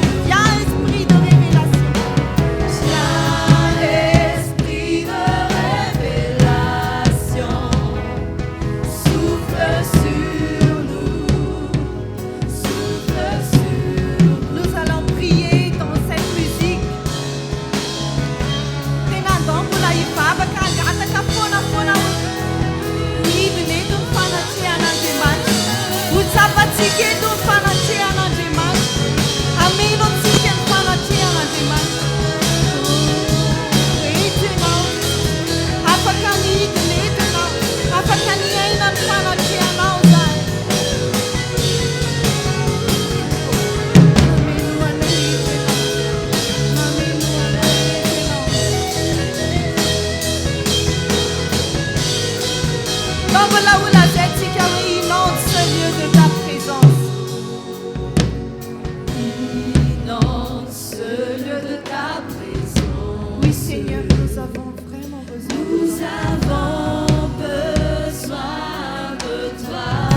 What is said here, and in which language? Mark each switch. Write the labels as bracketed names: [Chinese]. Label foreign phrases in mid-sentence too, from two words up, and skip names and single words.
[French] Viens, Esprit de révélation. Esprit de révélation. Souffle sur nous. Souffle sur nous. Nous allons prier dans cette musique. [Malagasy] Tena andao mbola hivavaka angataka foana midina eto ny fanatrehan'Andriamanitra. Ho tsapantsika eto ny fanatrehan'Andriamanitra. Ameno antsika ny fanatrehan'Andriamanitra. Rehetra ianao, afaka midina eto ianao, afaka miaina ny fanatrehanao zahay. Mameno anay eto ianao, mameno anay eto ianao. [French] Dans [Malagasy] mbola ho lazaintsika hoe [French] inonde ce lieu de ta présence. Inonde ce lieu de ta présence. Oui Seigneur, nous avons vraiment besoin de Nous toi. avons besoin de toi.